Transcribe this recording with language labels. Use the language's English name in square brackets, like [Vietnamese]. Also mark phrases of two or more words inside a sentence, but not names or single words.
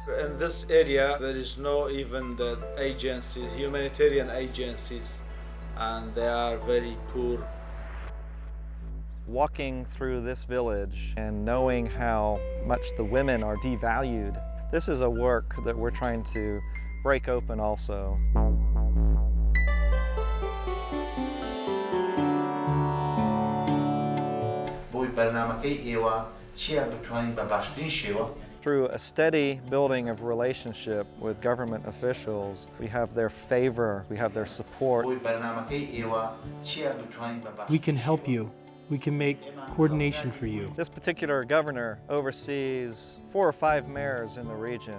[English] In this area, there is no even the agencies, humanitarian agencies, and they are very poor. Walking through this village and knowing how much the women are devalued, this is a work that we're trying to break open also. [Central Kurdish] بوی برنامه‌کەی ئێوە [English] Through a steady building of relationship with government officials, we have their favor, we have their support. We can help you. We can make coordination for you. This particular governor oversees 4 or 5 mayors in the region.